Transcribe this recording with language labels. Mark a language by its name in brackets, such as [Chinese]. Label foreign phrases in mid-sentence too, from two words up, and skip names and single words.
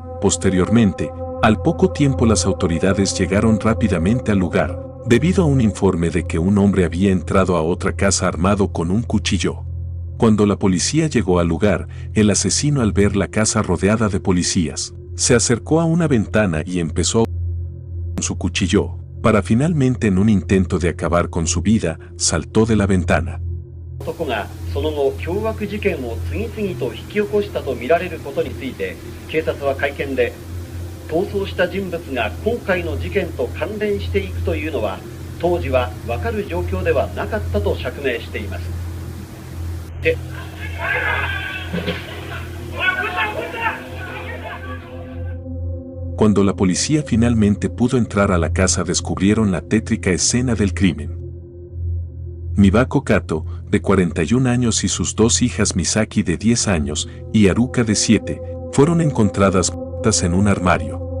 [Spanish] Posteriormente, al poco tiempo, las autoridades llegaron rápidamente al lugar, debido a un informe de que un hombre había entrado a otra casa armado con un cuchillo. Cuando la policía llegó al lugar, el asesino, al ver la casa rodeada de policías, se acercó a una ventana y empezó a con su cuchillo, para finalmente, en un intento de acabar con su vida, saltó de la ventana. [Japanese] 男がその後凶悪事件を次々と引き起こしたとみられることについて、警察は会見で、逃走した人物が今回の事件と関連していくというのは当時は分かる状況ではなかったと釈明しています。 [Spanish] Cuando la policía finalmente pudo entrar a la casa, descubrieron la tétrica escena del crimen. Mibako Kato, de 41 años, y sus 2 hijas, Misaki, de 10 años, y Haruka, de 7, fueron encontradas muertas en un armario.